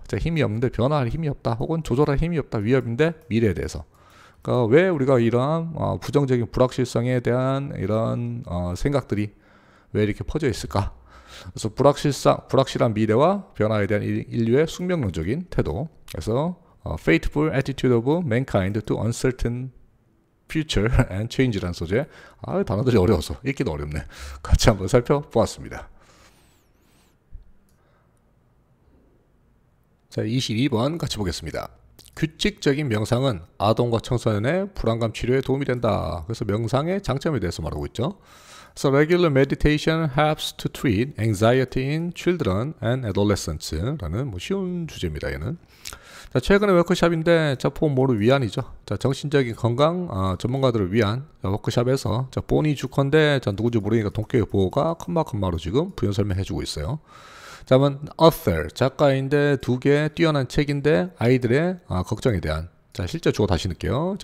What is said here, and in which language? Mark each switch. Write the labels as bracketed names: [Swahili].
[Korean] 자, 힘이 없는데 변화할 힘이 없다 혹은 조절할 힘이 없다 위협인데 미래에 대해서. 그러니까 왜 우리가 이러한 부정적인 불확실성에 대한 이런 생각들이 왜 이렇게 퍼져 있을까? 그래서 불확실한 미래와 변화에 대한 인류의 숙명론적인 태도. 그래서 [English] faithful attitude of mankind to uncertain future and change [Korean] 라는 소재. 단어들이 어려워서 읽기도 어렵네. 같이 한번 살펴보았습니다. 자, 22번 같이 보겠습니다. 규칙적인 명상은 아동과 청소년의 불안감 치료에 도움이 된다. 그래서 명상의 장점에 대해서 말하고 있죠. [English] So regular meditation helps to treat anxiety in children and adolescents [Korean] 라는 뭐 쉬운 주제입니다. 얘는. 자, 최근에 워크숍인데 자, 포모를 위한이죠. 자, 정신적인 건강 전문가들을 위한 워크숍에서 자, 본이 주컨대 자, 누군지 모르니까 동격의 보호가 컴마로 지금 부연 설명해주고 있어요. 자, 그러면 author 작가인데 두 개 뛰어난 책인데 아이들의 걱정에 대한 자, 실제 주어 다시 넣을게요.